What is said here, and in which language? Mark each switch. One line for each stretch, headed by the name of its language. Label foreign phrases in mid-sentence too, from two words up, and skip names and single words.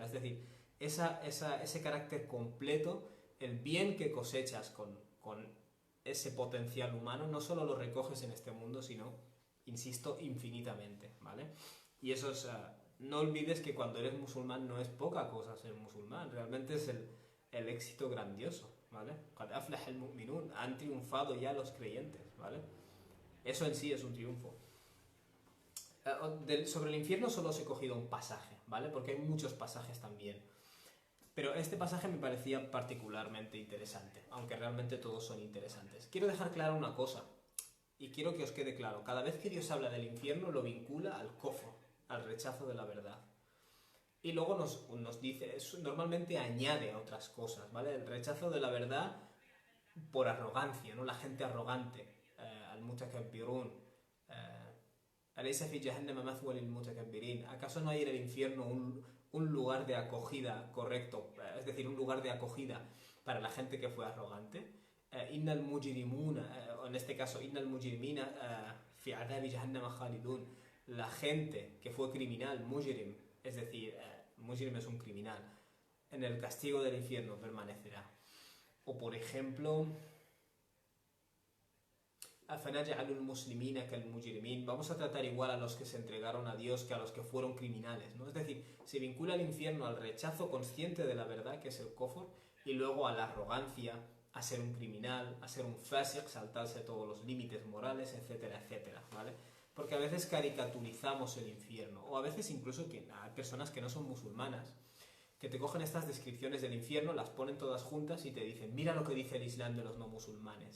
Spanish: Es decir, ese carácter completo, el bien que cosechas con ese potencial humano, no solo lo recoges en este mundo, sino, insisto, infinitamente, ¿vale? Y eso es... no olvides que cuando eres musulmán no es poca cosa ser musulmán, realmente es el éxito grandioso, ¿vale?
Arabic: قَدْ أَفْلَحَ الْمُؤْمِنُونَ,
Spanish: han triunfado ya los creyentes, ¿vale? Eso en sí es un triunfo. Sobre el infierno solo os he cogido un pasaje, ¿vale? Porque hay muchos pasajes también. Pero este pasaje me parecía particularmente interesante, aunque realmente todos son interesantes. Quiero dejar clara una cosa, y quiero que os quede claro. Cada vez que Dios habla del infierno lo vincula al kufr, al rechazo de la verdad. Y luego nos dice, normalmente añade a otras cosas, ¿vale? El rechazo de la verdad por arrogancia, ¿no? La gente arrogante,
Arabic: المتكبرون أليس في جهنم مثوى للمتكبرين.
Spanish: ¿Acaso no hay en el infierno un lugar de acogida correcto, es decir, un lugar de acogida para la gente que fue arrogante?
Arabic: إن المجرمون,
Spanish: en este caso,
Arabic: إن المجرمين في عذاب جهنم خالدون.
Spanish: La gente que fue criminal, mujrim, es decir, mujrim es un criminal, en el castigo del infierno permanecerá. O por ejemplo,
Arabic: أَفَنَجْعَلُ الْمُسْلِمِينَ كَالْمُجْرِمِينَ.
Spanish: Vamos a tratar igual a los que se entregaron a Dios que a los que fueron criminales, ¿no? Es decir, se vincula el infierno al rechazo consciente de la verdad, que es el kufr, y luego a la arrogancia, a ser un criminal, a ser un fasiq, saltarse todos los límites morales, etcétera, etcétera, ¿vale? Porque a veces caricaturizamos el infierno, o a veces incluso que hay personas que no son musulmanas, que te cogen estas descripciones del infierno, las ponen todas juntas y te dicen, mira lo que dice el Islam de los no musulmanes.